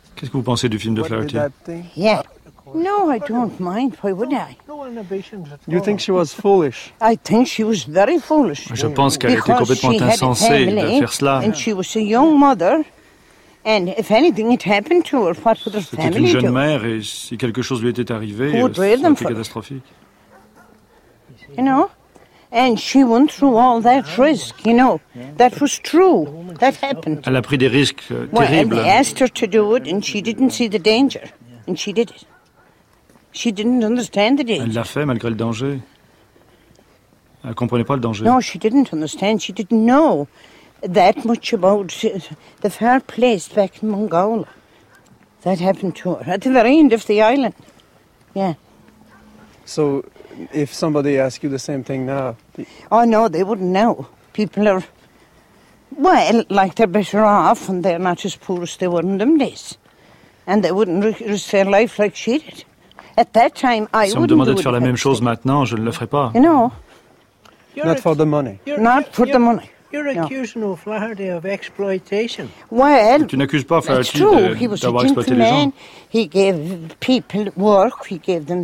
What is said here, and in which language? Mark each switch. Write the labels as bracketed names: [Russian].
[French] Qu'est-ce que vous pensez du film de Flaherty? [English] Yeah. No, I don't mind. Why would I? You think she was foolish? I think she was very foolish. [French] Je pense qu'elle était complètement insensée de faire cela. [English] And she was a young mother. And if anything had happened to her, what would her family do? [French] C'était une jeune mère et si quelque chose lui était arrivé, c'était catastrophique. [English] You know? And she went through all that risk, you know. That was true. That happened. [French] Elle a pris des risques terribles. [English] Well, and they asked her to do it and she didn't see the danger. And she did it. She didn't understand the danger. [French] Elle l'a fait malgré le danger. Elle ne comprenait pas le danger. [English] No, she didn't understand. She didn't know that much about the fair place back in Mongolia. That happened to her at the very end of the island. Yeah. So, if somebody asks you the same thing now... Oh, no, they wouldn't know. People are... Well, like they're better off and they're not as poor as they were in them days. And they wouldn't risk their life like she did. At that time, I [French] si on me demandait de faire la même chose maintenant, je ne le ferais pas. [English] You know, not for the money. Not for the money. You're accusing O'Flaherty of exploitation. Well, [French] tu n'accuses pas O'Flaherty d'avoir exploité les gens. [English] He gave people work. He gave them